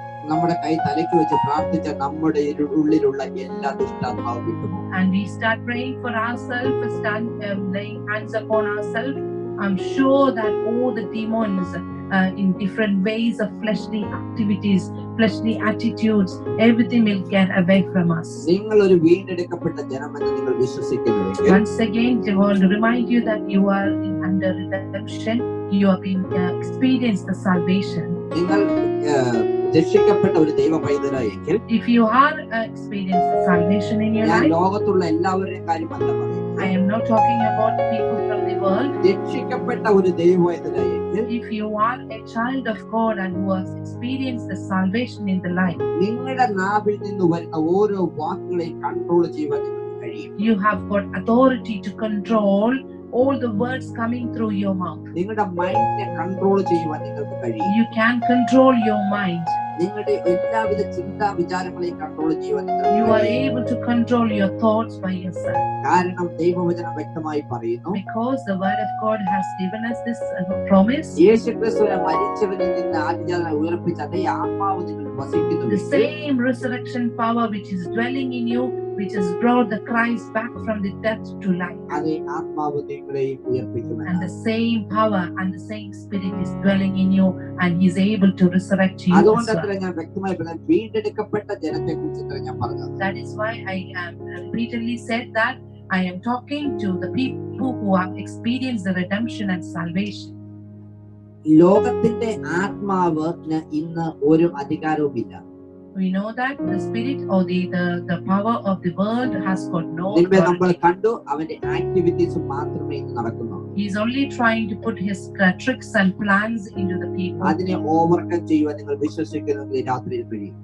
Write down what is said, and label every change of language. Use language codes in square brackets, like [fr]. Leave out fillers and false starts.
[ml] നമ്മുടെ കൈ തലയ്ക്ക് വെച്ച് പ്രാർത്ഥിച്ച നമ്മുടെ ഉള്ളിലുള്ള എല്ലാ ദുഷ്ടാത്മാവും വിട്ടുപോകും. [en] And we start praying for ourselves, laying hands upon ourselves. I'm sure that all the demons in different ways of fleshly activities, fleshly attitudes, everything will get away from us. [ml] നിങ്ങൾ ഒരു വീണ്ടെടുക്കപ്പെട്ട ജനമെന്ന് നിങ്ങൾ വിശ്വസിക്കുന്നുവെങ്കിൽ, [en] once again I want to remind you that you are under redemption. You have been experienced the salvation. [ml] നിങ്ങൾ രക്ഷിക്കപ്പെട്ട ഒരു ദൈവ പൈതലായെങ്കിൽ, [en] if you are experienced the salvation in your life, [ml] ലോകത്തുള്ള എല്ലാവരുടെയും കാര്യമല്ല പറയുന്നത്. [en] I am not talking about the people from the world. [ml] രക്ഷിക്കപ്പെട്ട ഒരു ദൈവ പൈതലായെങ്കിൽ, [en] if you are a child of God and who has experienced the salvation in the life, [ml] നിങ്ങളുടെ നാവിൽ നിന്ന് വരുന്ന ഓരോ വാക്കുകളെയും കൺട്രോൾ ചെയ്യാൻ നിങ്ങൾക്ക് കഴിയും. [en] you have got authority to control all the words coming through your mouth. [ml] നിങ്ങളുടെ മൈൻഡിനെ കൺട്രോൾ ചെയ്യാൻ നിങ്ങൾക്ക് കഴിയും. [en] You can control your mind. [ml] നിങ്ങളുടെ എല്ലാവിധ ചിന്താ വിചാരങ്ങളെയും കൺട്രോൾ ചെയ്യാൻ [en] you are able to control your thoughts by yourself. [ml] കാരണം ദൈവവചനം വ്യക്തമായി പറയുന്നു, [en] because the word of God has given us this promise. [ml] യേശുക്രിസ്തുവിനെ മരിച്ചവരിൽ നിന്ന് ആദ്യജാതനായി ഉയർപ്പിച്ച അതേ ആത്മാവ് നിങ്ങൾ വസിക്കുന്നു. [en] The same resurrection power which is dwelling in you, which has brought the Christ back from the death to life. [ml] അതേ ആത്മാവ് നിങ്ങളെയും ഉയർപ്പിക്കും. [en] And the same power and the same spirit is dwelling in you, and he is able to resurrect you. [ml] അതുകൊണ്ടത്ര ഞാൻ വ്യക്തമായി പറഞ്ഞ വീണ്ടെടുക്കപ്പെട്ട ജനത്തെക്കുറിച്ച് ഞാൻ പറഞ്ഞത്. [en] That is why I repeatedly said that I am talking to the people who have experienced the redemption and salvation. [ml] ലോകത്തിന്റെ ആത്മാവിന് ഇന്ന് ഒരു അധികാരവുമില്ല. [en] We know that the spirit or the power of the world has got no [ml] നമ്മൾ കണ്ടു അവന്റെ activities മാത്രമേ ഇന്ന് നടക്കുന്നു. [en] He is only trying to put his tricks and plans into the people. [ml] അതിനെ ഓവർകം ചെയ്യുവാൻ നിങ്ങൾ വിശ്വസിക്കുന്നെങ്കിൽ രാത്രിയിൽ കഴിയും.